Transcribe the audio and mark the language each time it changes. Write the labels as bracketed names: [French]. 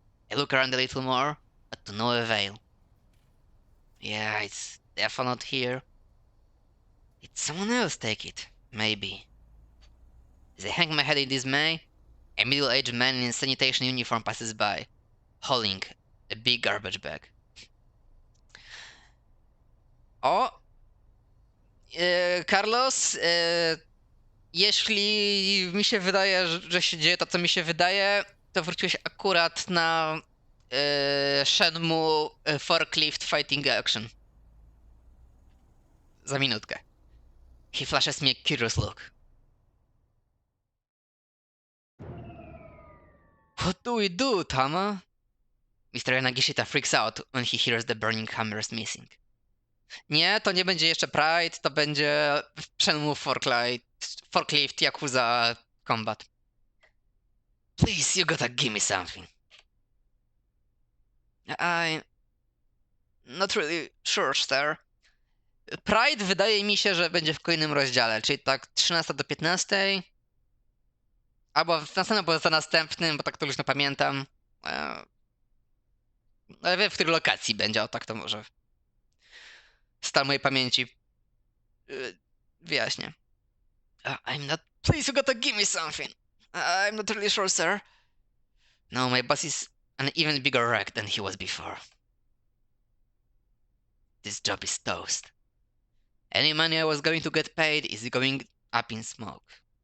[English] I look around a little more, but to no avail. Yeah, it's definitely not here. Did someone else take it? Maybe. As I hang my head in dismay, a middle-aged man in a sanitation uniform passes by, hauling a big garbage bag. O! [Polish] Carlos, jeśli mi się wydaje, że się dzieje to, co mi się wydaje, to wróciłeś akurat na Shenmue Forklift Fighting Action. Za minutkę. [English] He flashes me a curious look. What do we do, Tama? Mr. Yanagishita freaks out when he hears the burning hammer is missing. [Polish] Nie, to nie będzie jeszcze Pride, to będzie Shenmue Forklift Yakuza Combat. [English] Please, you gotta give me something. I'm not really sure, sir. [Polish] Pride wydaje mi się, że będzie w kolejnym rozdziale, czyli tak 13 do 15. Albo w następnym, albo za następnym, bo tak to już nie pamiętam. Ale wiem, w której lokacji będzie, o tak to może. Stan mojej pamięci wyjaśnię. [English] I'm not... Please, you gotta give me something. I'm not really sure, sir. No, my boss is an even bigger wreck than he was before. This job is toast. Any money I was going to get paid is going up in smoke.